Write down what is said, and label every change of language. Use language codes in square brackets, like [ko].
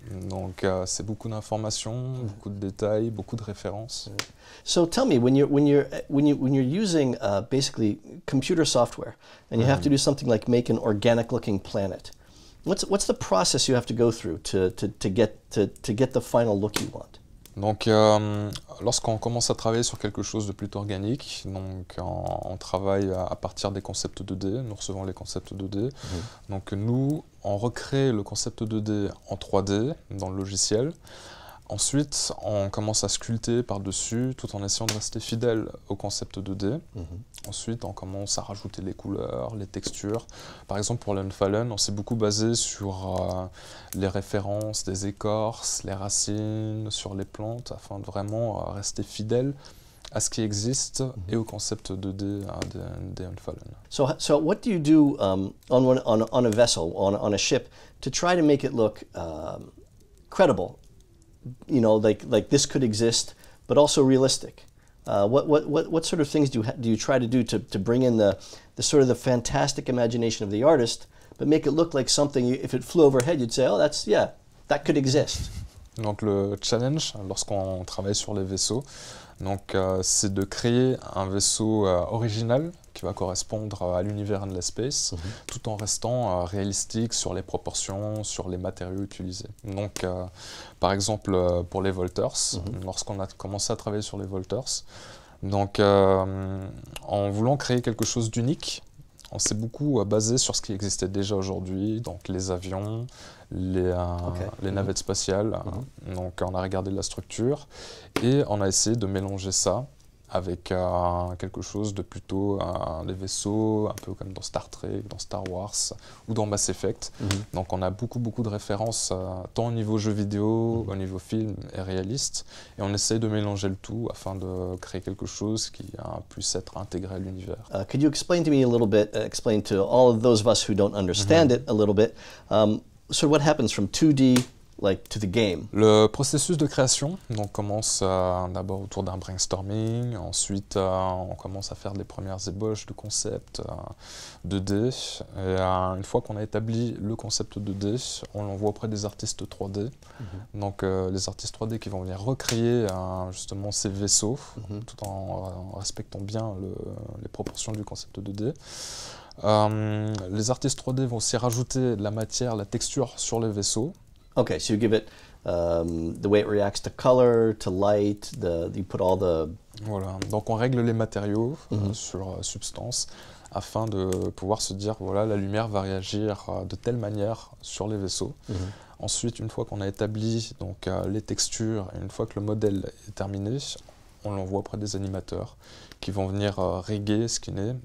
[fr] Donc c'est beaucoup d'informations, beaucoup de détails, beaucoup de références. [en] So tell me, when you're using basically computer software and you have to do something like make an organic-looking planet, what's the process you have to go through to get the final look you want? [fr] Donc, lorsqu'on commence à travailler sur quelque chose de plutôt organique, donc on travaille à partir des concepts 2D, nous recevons les concepts 2D. Donc nous, on recrée le concept 2D en 3D dans le logiciel. Ensuite, on commence à sculpter par-dessus tout en essayant de rester fidèle au concept 2D. Ensuite, on commence à rajouter les couleurs, les textures. Par exemple, pour l'Unfallen, on s'est beaucoup basé sur les références des écorces, les racines, sur les plantes, afin de vraiment rester fidèle à ce qui existe et au concept 2D des Unfallen. [en] So what do you do on a vessel, on a ship, to try to make it look credible? You know, like this could exist, but also realistic. What sort of things do you try to do to bring in the sort of the fantastic imagination of the artist, but make it look like something, if it flew overhead, you'd say, oh, that could exist. [fr] Donc le challenge, lorsqu'on travaille sur les vaisseaux, c'est de créer un vaisseau original qui va correspondre à l'univers Endless Space, tout en restant réalistique sur les proportions, sur les matériaux utilisés. Donc, par exemple, pour les Volters, lorsqu'on a commencé à travailler sur les Volters, donc, en voulant créer quelque chose d'unique, on s'est beaucoup basé sur ce qui existait déjà aujourd'hui, donc les avions, les navettes spatiales. Donc on a regardé la structure et on a essayé de mélanger ça avec quelque chose de plutôt des vaisseaux, un peu comme dans Star Trek, dans Star Wars ou dans Mass Effect. Donc on a beaucoup de références, tant au niveau jeu vidéo, au niveau film et réaliste, et on essaye de mélanger le tout afin de créer quelque chose qui puisse être intégré à l'univers. [en] Could you explain to me a little bit, explain to all of those of us who don't understand it a little bit, so what happens from 2D to the game? [fr] Le processus de création commence d'abord autour d'un brainstorming, ensuite on commence à faire les premières ébauches de concept 2D, et une fois qu'on a établi le concept 2D, on l'envoie auprès des artistes 3D, donc les artistes 3D qui vont venir recréer justement ces vaisseaux, tout en respectant bien les proportions du concept 2D. Les artistes 3D vont aussi rajouter de la matière, la texture sur les vaisseaux. [en] Okay, so you give it the way it reacts to color, to light, you put all the... [fr] Voilà, donc on règle les matériaux sur substance, afin de pouvoir se dire, voilà, la lumière va réagir de telle manière sur les vaisseaux. Ensuite, une fois qu'on a établi donc, les textures, et une fois que le modèle est terminé, on l'envoie auprès des animateurs qui vont venir riguer, skinner.